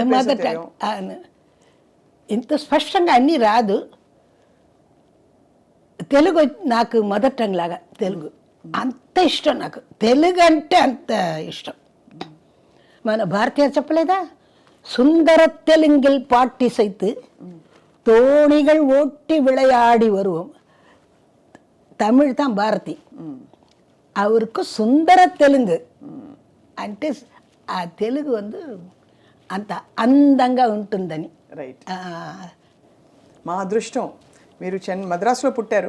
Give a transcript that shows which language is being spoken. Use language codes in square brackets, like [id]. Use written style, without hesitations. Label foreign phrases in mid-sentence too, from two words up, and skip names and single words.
[te] మొదట ఇంత స్పష్టంగా అన్నీ రాదు. తెలుగు నాకు [en] mother tongue [te] లాగా తెలుగు అంత ఇష్టం. నాకు తెలుగు అంటే అంత ఇష్టం. మన భారతీయ చెప్పలేదా, సుందర [ta] தெலுங்கில் பாட்டி சைத்து தோணிகள் ஓட்டி விளையாடி வருவோம். [te] తమిళ్ தான் భారతి, அவருக்கு సుందర తెలుగు అంటే ఆ తెలుగు అంత అందంగా ఉంటుందని. రైట్. మా అదృష్టం మీరు మద్రాసులో పుట్టారు.